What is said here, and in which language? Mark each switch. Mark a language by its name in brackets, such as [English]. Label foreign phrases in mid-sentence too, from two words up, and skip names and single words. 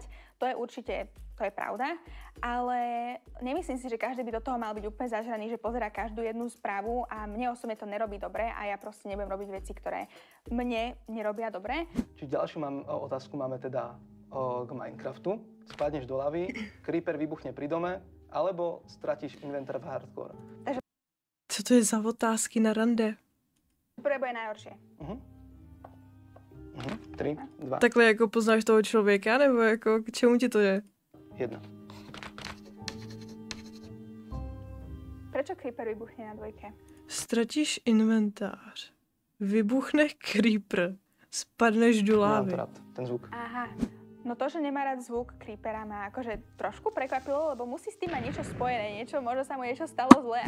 [Slovak] To je pravda, ale nemyslím si, že každý by do toho mal byť úplne zažraný, že pozerá každú jednu správu a mne osobne to nerobí dobre a ja proste nebudem robiť veci, ktoré mne nerobia dobre. Čiže ďalšiu otázku máme teda k Minecraftu. Spadneš do lavy, creeper vybuchne pri dome, alebo stratíš inventar v hardcore. [Czech] Co to je za otázky na rande? [Slovak] Prvé bude najhoršie. 3, 2. [Czech] Takhle jako poznáš toho člověka, nebo jako k čemu ti to je? 1. [Slovak] Prečo creeper vybuchne na dvojke? [Czech] Ztratíš inventář. Vybuchne creeper. [Slovak] Spadneš do lávy. Ten zvuk. Aha. No to, že nemá rád zvuk creepera, ma akože trošku prekvapilo, lebo musí s tým mať niečo spojené, možno sa mu niečo stalo zle.